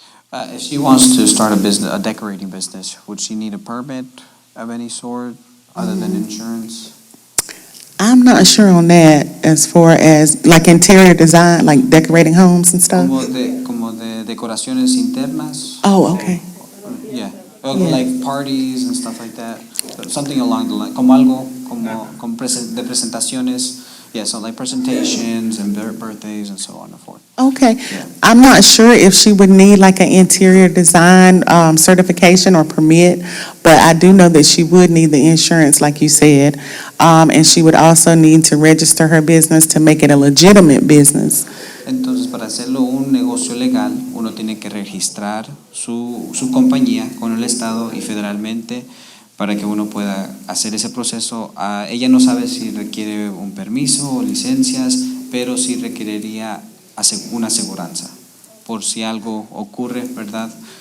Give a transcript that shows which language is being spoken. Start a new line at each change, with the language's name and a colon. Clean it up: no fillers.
English: If she wants to start a decorating business, would she need a permit of any sort other than insurance? I'm not sure on that as far as like interior design, like decorating homes and stuff.
Spanish: Como de decoraciones internas.
English: Oh, okay. Yeah. Yeah. Like parties and stuff like that. Something along the line.
Spanish: Como algo de presentaciones.
English: Yeah, so like presentations and birthdays and so on and forth. Okay. Yeah. I'm not sure if she would need like an interior design certification or permit, but I do know that she would need the insurance, like you said. And she would also need to register her business to make it a legitimate business.
Spanish: Entonces, para hacerlo un negocio legal, uno tiene que registrar su compañía con el Estado y federalmente para que uno pueda hacer ese proceso. Ella no sabe si requiere un permiso o licencias, pero sí requeriría una aseguranza por si algo ocurre, ¿verdad?